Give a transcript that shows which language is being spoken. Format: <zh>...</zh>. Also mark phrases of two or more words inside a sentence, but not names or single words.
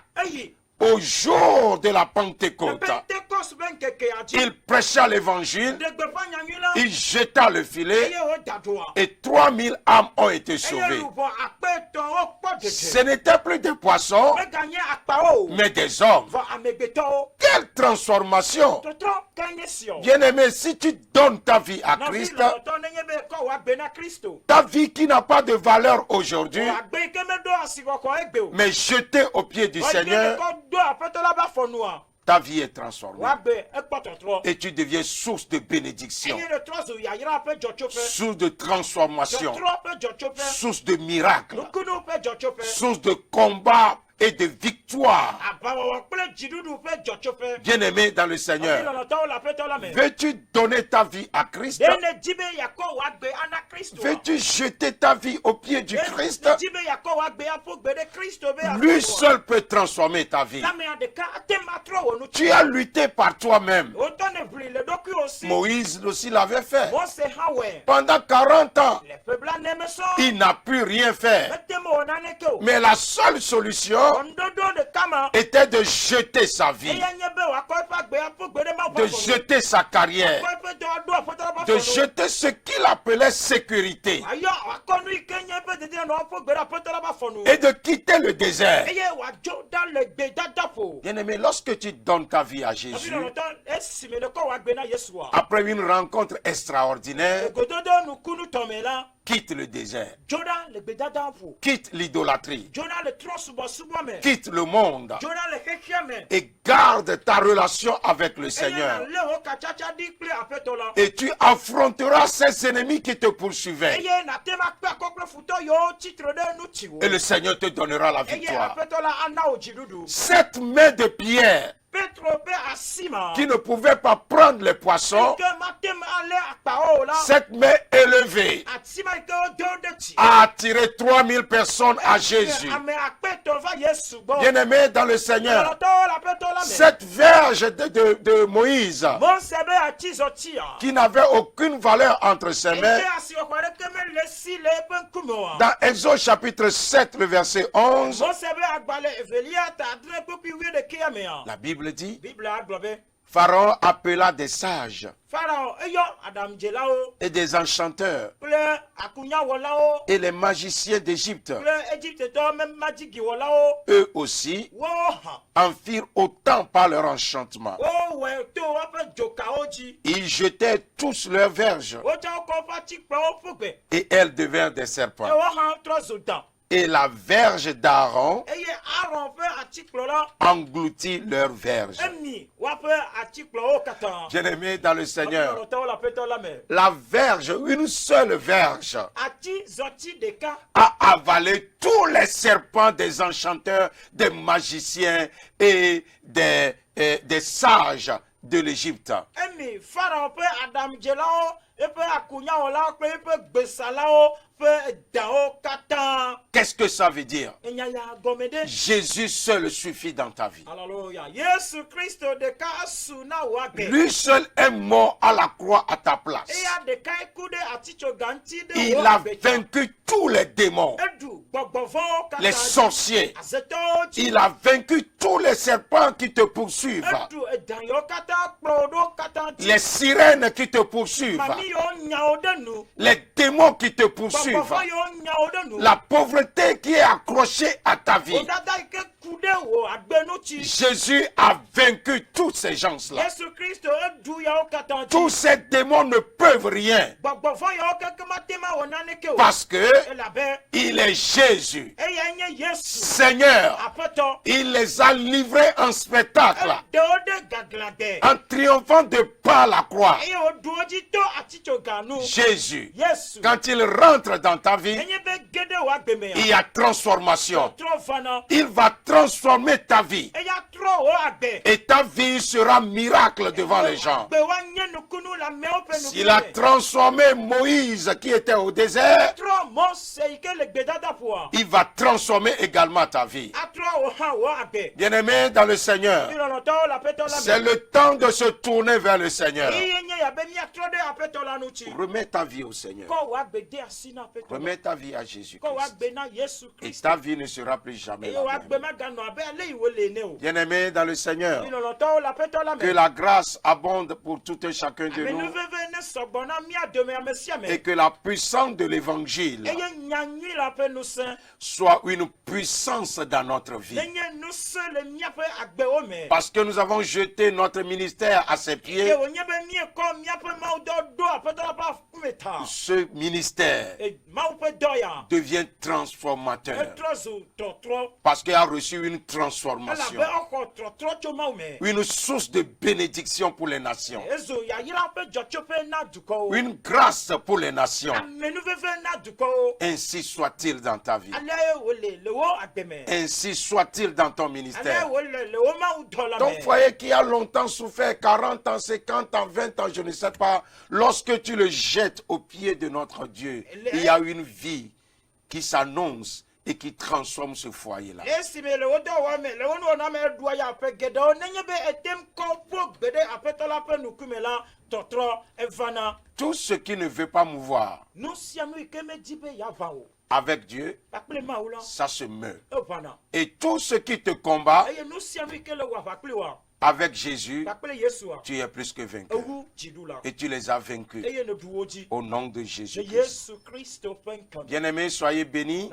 <ee>eyi.</ee> <fr>au jour de la le Pentecôte.</fr> <ee>pentecost be nkekea dzi.</ee> <fr>Il prêcha l'évangile,</fr> <ee>de gbeƒã nyanyui la.</ee> <fr>il jeta le filet</fr> <ee>eye wo dadoa.</ee> <fr>et 3000 âmes ont été</fr> <ee>eye</ee> <fr>sauvées.</fr> <ee>lubɔ akpe etɔ̃wo kpɔ</ee> <fr>Ce</fr> <ee>dede.</ee> <fr>n'était plus des poissons,</fr> <ee>meganye akpawo o.</ee> <fr>mais des hommes.</fr> <ee>vɔ amegbetɔwo.</ee> <fr>Quelle transformation!</fr> <ee>tɔtrɔ kanye siɔ.</ee> <fr>Bien-aimé, si tu donnes ta vie à</fr> <ee>nɔvi</ee> <fr>Christ,</fr> <ee>lɔlɔtɔ nenye be kɔ wɔ agbe na kristo.</ee> <fr>ta vie qui n'a pas de valeur aujourd'hui,</fr> <ee>wɔ agbe yi ke meɖo asikɔkɔ egbe o.</ee> <fr>mais jetée aux pieds du Seigneur,</fr> <ee>kɔ do aƒetɔ la ba fɔnua.</ee> <fr>ta vie est transformée.</fr> <ee>wɔ agbe ekpɔ tɔtrɔ.</ee> <fr>Et tu deviens source de bénédiction,</fr> <ee>eye le trɔ zo yayra ƒe dzɔtsoƒe.</ee> <fr>source de transformation,</fr> <ee>Dzɔtrɔ ƒe dzɔtsoƒe.</ee> <fr>source de miracle,</fr> <ee>nukunu ƒe dzɔtsoƒe.</ee> <fr>source de combat et de victoire.</fr> <ee>aʋawɔwɔ kple dziɖuɖu ƒe dzɔtsoƒe.</ee> <fr>Bien-aimé dans le</fr> <ee>nɔvi</ee> <fr>Seigneur,</fr> <ee>lɔlɔtɔwo le aƒetɔ la me.</ee> <fr>veux-tu donner ta vie à Christ?</fr> <ee>ɖe ne dzi be yakɔ wɔ agbe ana kristo.</ee> <fr>Veux-tu jeter ta vie aux pieds du Christ?</fr> <ee>ne dzi be yakɔ wɔ agbe aƒo gbe ɖe kristo be</ee> <fr>Lui seul peut transformer ta vie.</fr> <ee>lamea ɖeka ate ma trɔ wɔ nu.</ee> <fr>Tu as lutté par toi-même.</fr> <ee>wotɔ ne ʋli le ɖokuiwo si.</ee> <fr>Moïse aussi l'avait fait.</fr> <ee>mose hã wɔe.</ee> <fr>Pendant 40 ans,</fr> <ee>le ƒe blaene me sɔŋ.</ee> <fr>il n'a pu rien faire.</fr> <ee>mete me wɔ naneke o.</ee> <fr>Mais la seule solution</fr> <ee>ŋuɖoɖo ɖeka ma.</ee> <fr>était de jeter sa vie,</fr> <ee>eya nye be wòakɔ eƒe agbe aƒo gbe ɖe mawu</ee> <fr>de</fr> <ee>ƒe afɔ nu.</ee> <fr>jeter sa carrière,</fr> <ee>Wòakɔ eƒe dɔ ɖo aƒetɔ la ƒe</ee> <fr>de</fr> <ee>afɔ nu.</ee> <fr>jeter ce qu'il appelait sécurité</fr> <ee>Ayɔ wòakɔ nu yi ke nye eƒe dedie nɔ aƒo gbe ɖe aƒetɔ la ƒe afɔ nu.</ee> <fr>et de quitter le désert.</fr> <ee>eye wòadzo ɖa le gbedada ƒo.</ee> <fr>Bien-aimé, lorsque tu donnes ta vie à</fr> <ee>nɔvi</ee> <fr>Jésus,</fr> <ee>lɔlɔtɔ esime le kɔ wɔ agbe na yesua.</ee> <fr>après une rencontre extraordinaire,</fr> <ee>egododo nukunu tɔme la.</ee> <fr>quitte le désert,</fr> <ee>dzo ɖa le gbedada ƒo.</ee> <fr>quitte l'idolâtrie,</fr> <ee>dzo ɖa le trɔsubɔsubɔ me.</ee> <fr>quitte le monde</fr> <ee>dzo ɖa le xexia me.</ee> <fr>et garde ta relation avec le</fr> <ee>eye</ee> <fr>Seigneur.</fr> <ee>nalé wo katsatsa ɖi kple aƒetɔ la.</ee> <fr>Et tu affronteras ces ennemis qui te poursuivaient.</fr> <ee>eye nate ma kpe akɔ kple futɔ yiwo tsitre ɖe nutsi wo.</ee> <fr>Et le Seigneur te donnera la</fr> <ee>eye</ee> <fr>victoire.</fr> <ee>aƒetɔ la ana wo dziɖuɖu.</ee> <fr>Cette main de Pierre</fr> <ee>petro ƒe asi ma.</ee> <fr>qui ne pouvait pas prendre les poissons,</fr> <ee>ke mate me alé akpawo la.</ee> <fr>cette main élevée</fr> <ee>ati ma yi ke wodo ɖe dzi.</ee> <fr>a attiré 3000 personnes à Jésus.</fr> <ee>ame akpetɔ va yesu gbɔ.</ee> <fr>Bien-aimés dans le Seigneur,</fr> <ee>lɔlɔtɔwo le aƒetɔ la me.</ee> <fr>cette verge de Moïse</fr> <ee>mose be atsi zɔtia.</ee> <fr>qui n'avait aucune valeur entre ses mains,</fr> <ee>eye asiwɔxɔ ɖeke mele si le eƒe ŋkume oa.</ee> <fr>dans Exode chapitre 7, le verset 11,</fr> <ee>mose be agbalẽ evelia ta adre kpekpe 11 mea.</ee> <fr>la Bible dit,</fr> <ee>bible agblɔ be.</ee> <fr>Pharaon appela des sages</fr> <ee>farao eyɔ aɖaŋudzelawo</ee> <fr>et des enchanteurs</fr> <ee>kple akunyawɔlawo</ee> <fr>et les magiciens d'Égypte.</fr> <ee>kple egyptetɔwo me madzigiwɔlawo.</ee> <fr>Eux aussi</fr> <ee>wo hã.</ee> <fr>en firent autant par leur enchantement.</fr> <ee>wowɔe to woƒe dzokawo dzi.</ee> <fr>Ils jetaient tous leurs verges</fr> <ee>wotsɔ wokɔ woƒe atikplɔwo ƒu gbe.</ee> <fr>et elles devinrent des</fr> <ee>eye</ee> <fr>serpents.</fr> <ee>wo hã trɔ zo dã.</ee> <fr>et la verge d'Aaron</fr> <ee>eye Aaron ƒe atsikplɔ la</ee> <fr>engloutit leur verge.</fr> <ee>emi woaƒe atsikplɔwo katã.</ee> <fr>Bien-aimés dans le Seigneur,</fr> <ee>Nɔnɔtɔwo le aƒetɔ la me.</ee> <fr>la verge, une seule verge,</fr> <ee>Ati zɔti ɖeka</ee> <fr>a avalé tous les serpents des enchanteurs, des magiciens et des sages de l'Égypte.</fr> <ee>emi Pharaon ƒe aɖaŋudzelawo eƒe akunyawɔlawo kple eƒe gbesalawo ƒe dawo katã.</ee> <fr>Qu'est-ce que ça veut dire?</fr> <ee>Enya ya gɔme ɖe.</ee> <fr>Jésus seul suffit dans ta vie. Alléluia.</fr> <ee>Yesu Kristo ɖeka su na wò agbe.</ee> <fr>Lui seul est mort à la croix à ta place.</fr> <ee>Eya ɖekae ku ɖe atitsoga ŋuti ɖe</ee> <fr>Il</fr> <ee>wò</ee> <fr>a</fr> <ee>agbe dzi.</ee> <fr>vaincu tous les démons,</fr> <ee>Eɖu gbɔgbɔvɔwo katã</ee> <fr>les</fr> <ee>dzi.</ee> <fr>sorciers.</fr> <ee>Azetɔwo dzi.</ee> <fr>Il a vaincu tous les serpents qui te poursuivent,</fr> <ee>Eɖu edanyiwo katã kplɔ ɖo katã dzi.</ee> <fr>les sirènes qui te poursuivent,</fr> <ee>Mami yiwo nyawo ɖe nu.</ee> <fr>les démons qui te poursuivent,</fr> <ee>Gbɔgbɔvɔ yiwo nyawo ɖe nu.</ee> <fr>la pauvreté qui est accrochée à ta vie.</fr> <ee>Wòdada yi ke ku ɖe wò agbe ŋuti.</ee> <fr>Jésus a vaincu tous ces gens-là.</fr> <ee>Yesu Kristo eɖu yawo katã dzi.</ee> <fr>Tous ces démons ne peuvent rien</fr> <ee>Gbɔgbɔvɔ yawo keke mate ma wɔ naneke o.</ee> <fr>parce que</fr> <ee>Elabe</ee> <fr>il est Jésus,</fr> <ee>eya nye Yesu.</ee> <fr>Seigneur.</fr> <ee>Aƒetɔ.</ee> <fr>Il les a livrés en spectacle,</fr> <ee>Eɖewo ɖe gaglãgbe.</ee> <fr>en triomphant de par la croix.</fr> <ee>Eye wòɖu wo dzi to atitsoga nu.</ee> <fr>Jésus,</fr> <ee>Yesu.</ee> <fr>quand il rentre dans ta vie,</fr> <ee>Enye be ge ɖe wò agbe me</ee> <fr>il</fr> <ee>ya.</ee> <fr>y a transformation.</fr> <ee>Trɔ vana.</ee> <fr>Il va transformer ta vie.</fr> <ee>Eya trɔ wò agbe.</ee> <fr>Et ta vie sera miracle devant les gens.</fr> <ee>Agbe wa nye nukunu le amewo ƒe nukume.</ee> <fr>Il a transformé Moïse qui était au désert.</fr> <ee>Trɔ Mose yi ke le gbedadaƒoa.</ee> <fr>Il va transformer également ta vie.</fr> <ee>Atrɔ wò hã wò agbe.</ee> <fr>Bien-aimés dans le Seigneur,</fr> <ee>Nunɔlɔtɔwo le aƒetɔ la</ee> <fr>c'est</fr> <ee>me.</ee> <fr>le temps de se tourner vers le Seigneur.</fr> <ee>Eye nye ya be miatrɔ ɖe aƒetɔ la ŋuti.</ee> <fr>Remets ta vie au Seigneur.</fr> <ee>Kɔ wò agbe de asi na aƒetɔ la.</ee> <fr>Remets ta vie à Jésus.</fr> <ee>Kɔ wò agbe na Yesu</ee> <fr>Et</fr> <ee>Kristo.</ee> <fr>ta vie ne sera plus jamais</fr> <ee>Eye</ee> <fr>la</fr> <ee>wò</ee> <fr>même.</fr> <ee>agbe maganɔ abe ale yi wòle ene o.</ee> <fr>Bien-aimés dans le Seigneur,</fr> <ee>Nunɔlɔtɔwo le aƒetɔ la</ee> <fr>que</fr> <ee>me.</ee> <fr>la grâce abonde pour tout un chacun de nous</fr> <ee>Amenuveve ne sɔgbɔ na mía dome ame sia ame.</ee> <fr>et que la puissance de l'évangile</fr> <ee>Eye nyanyui la ƒe ŋusẽ</ee> <fr>soit une puissance dans notre vie.</fr> <ee>nenye ŋusẽ le míaƒe agbewo me.</ee> <fr>Parce que nous avons jeté notre ministère à ses</fr> <ee>Ye</ee> <fr>pieds,</fr> <ee>wònye be míekɔ míaƒe mawudɔ ɖo aƒetɔ la ƒe akume ta.</ee> <fr>ce ministère</fr> <ee>Mawu ƒe dɔ ya.</ee> <fr>devient transformateur.</fr> <ee>Etrɔ zu trɔtrɔ.</ee> <fr>Parce qu'il a reçu une transformation,</fr> <ee>Elabe exɔ trɔtrɔ tso Mawu me.</ee> <fr>une source de bénédiction pour les nations,</fr> <ee>Ezu yayra ƒe dzɔtsoƒe na dukɔwo.</ee> <fr>une grâce pour les nations.</fr> <ee>Amenuveve na dukɔwo.</ee> <fr>Ainsi soit-il dans ta vie.</fr> <ee>Ale wòle le wo agbe me.</ee> <fr>Ainsi soit-il dans ton</fr> <ee>Ale</ee> <fr>ministère.</fr> <ee>wòle le wo mawudɔ la</ee> <fr>Ton</fr> <ee>me.</ee> <fr>foyer qui a longtemps souffert, 40 ans, 50 ans, 20 ans, je ne sais pas, lorsque tu le jettes au pied de notre Dieu, il y a une vie qui s'annonce et qui transforme ce foyer-là.</fr> <ee>Esi me le wo dɔ wɔ me le wo nuwɔna me ɖua ya ƒe geɖewo nenye be etem kɔ ƒo gbe ɖe aƒetɔ la ƒe ŋkume la tɔtrɔ evana.</ee> <fr>Tout ce qui ne veut pas mouvoir</fr> <ee>Nu sia nu yi ke medzi be yeava o.</ee> <fr>avec Dieu,</fr> <ee>Kpakple Mawu la</ee> <fr>ça se meurt.</fr> <ee>evana.</ee> <fr>Et tout ce qui te combat</fr> <ee>Eye nu sia nu yi ke le wɔ aʋa kpli wa</ee> <fr>avec Jésus,</fr> <ee>kpakple Yesua</ee> <fr>tu es plus que vainqueur.</fr> <ee>ewu dziɖu la.</ee> <fr>Et tu les as vaincus</fr> <ee>Eye ne ɖu wo dzi.</ee> <fr>au nom de</fr> <ee>Le</ee> <fr>Jésus-Christ.</fr> <ee>Yesu Kristo ƒe ŋkɔ me.</ee> <fr>Bien-aimés, soyez bénis.</fr>